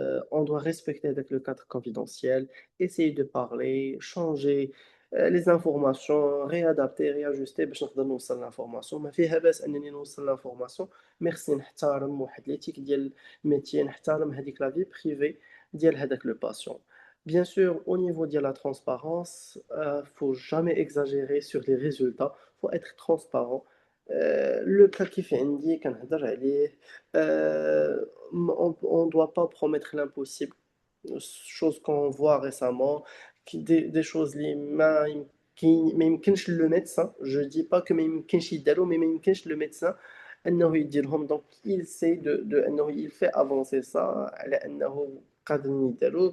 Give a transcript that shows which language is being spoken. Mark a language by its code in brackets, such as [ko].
[fr] on doit respecter avec le cadre confidentiel, essayer de parler, changer les informations, réadapter, réajuster [ar] باش نقدر نوصل [fr] l'information. [ar] ما فيها باس أنني نوصل [fr] l'information، [ar] ميرسي نحترم واحد [fr] l'éthique [ar] ديال الميتيer، نحترم هذيك [fr] la vie privée [ar] ديال هذاك [fr] le patient. Bien sûr, au niveau de la transparence, faut jamais exagérer sur les résultats, faut être transparent. [ar] Le cas كيف عندي كنهضر عليه. [fr] On ne doit pas promettre l'impossible. Chose qu'on voit récemment, des choses qui [ar] ما يمكنش [fr] le médecin. Je dis pas que [ar] ما يمكنش يداروا، [fr] mais [ar] ما يمكنش le médecin انه يديرهم. [fr] Donc il sait انه il fait avancer ça [ar] على انه قادرين يداروا.